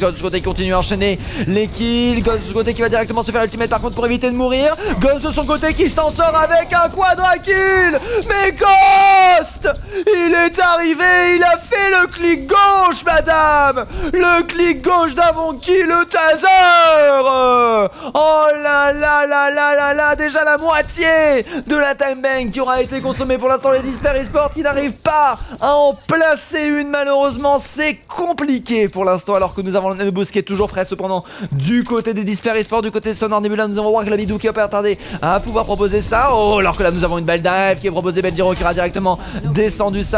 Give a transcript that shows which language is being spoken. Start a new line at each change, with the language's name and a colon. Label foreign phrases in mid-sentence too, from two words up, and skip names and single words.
French: Ghost de ce côté qui continue à enchaîner les kills, Ghost de ce côté qui va directement se faire ultimate par contre pour éviter de mourir, Ghost de son côté qui s'en sort avec un
English: quadra kill.
French: Mais Ghost Il est arrivé, il a fait le clic gauche, madame. Le clic gauche d'Avonki, le taser. Oh là là là là là là, déjà la moitié de la
English: time bank
French: qui aura été consommée. Pour l'instant, les Disper Esports qui n'arrivent pas à en placer une, malheureusement. C'est compliqué pour l'instant, alors que nous avons le Nanoboost qui est toujours prêt. Cependant, du côté des Disper Esports, du côté de Sonor Nebula, nous allons voir que la Bidou qui va pas tarder à pouvoir proposer ça. Oh, alors que là, nous avons une belle dive qui est proposée. Benjiro qui aura directement descendu ça.